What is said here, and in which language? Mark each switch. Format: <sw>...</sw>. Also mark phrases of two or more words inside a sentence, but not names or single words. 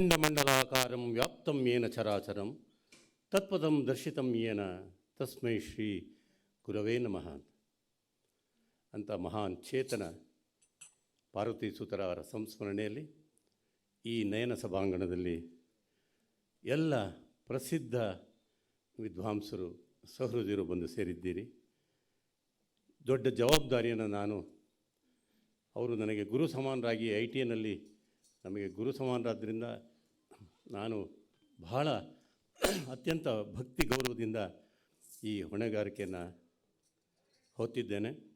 <sa>ಮಂಡಲಾಕಾರಂ ವ್ಯಾಪ್ತಂ ಯೇನ ಚರಾಚರಂ ತತ್ಪದಂ ದರ್ಶಿತಂ ಯೇನ ತಸ್ಮೈ ಶ್ರೀ ಗುರವೇ ನಮಃ</sa> <kn>ಅಂತ ಮಹಾನ್ ಚೇತನ ಪಾರ್ವತಿ ಸುತರ ಅವರ ಸಂಸ್ಮರಣೆಯಲ್ಲಿ ಈ ನಯನ ಸಭಾಂಗಣದಲ್ಲಿ ಎಲ್ಲ ಪ್ರಸಿದ್ಧ ವಿದ್ವಾಂಸರು ಸಹೃದಯರು ಬಂದು ಸೇರಿದ್ದೀರಿ. ದೊಡ್ಡ ಜವಾಬ್ದಾರಿಯನ್ನು ಅವರು ನನಗೆ ಗುರು ಸಮಾನರಾಗಿ ITನಲ್ಲಿ ನಮಗೆ ಗುರು ಸಮಾನರಾದ್ದರಿಂದ ನಾನು ಬಹಳ ಅತ್ಯಂತ ಭಕ್ತಿ ಗೌರವದಿಂದ ಈ ಹೊಣೆಗಾರಿಕೆಯನ್ನು ಹೊತ್ತಿದ್ದೇನೆ.</kn>